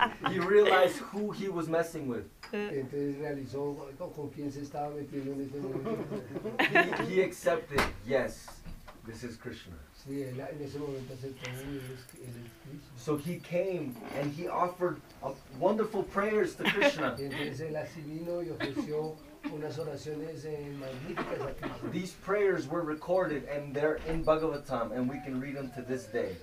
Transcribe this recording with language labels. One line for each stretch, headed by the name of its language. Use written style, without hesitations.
English: he realized who he was messing with.
Spanish: Entonces realizó con quién se estaba metiendo en este momento.
English: He accepted, yes, this is Krishna.
Spanish: Sí, él en ese momento aceptó él es Krishna.
English: So he came and he offered wonderful prayers to Krishna.
Spanish: Entonces él así vino y ofreció unas oraciones magníficas a Krishna.
English: These prayers were recorded and they're in Bhagavatam and we can read them to this day.